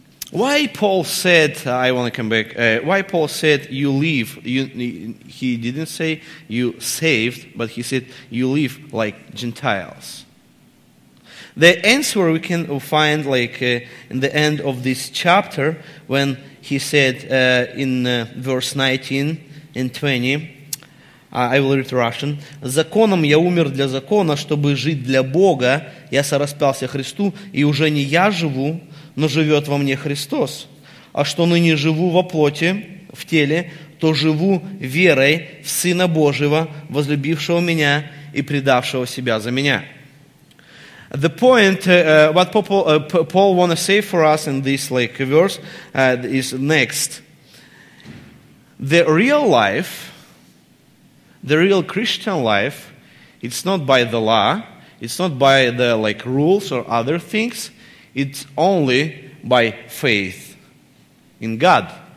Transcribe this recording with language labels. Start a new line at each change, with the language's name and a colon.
English: Why Paul said, I want to come back, why Paul said you live, he didn't say you saved, but he said you live like Gentiles. The answer we can find like in the end of this chapter when he said in verse 19 and 20, I will read Russian.
Russian: «Законом я умер для закона, чтобы жить для Бога. Я сораспялся Христу, и уже не я живу, но живет во мне Христос. А что ныне живу во плоти, в теле, то живу верой в Сына Божьего, возлюбившего меня и предавшего себя за меня».
English: The point, what Paul want to say for us in this like verse is next. The real life, the real Christian life, it's not by the law, it's not by the like rules or other things, it's only by faith in God.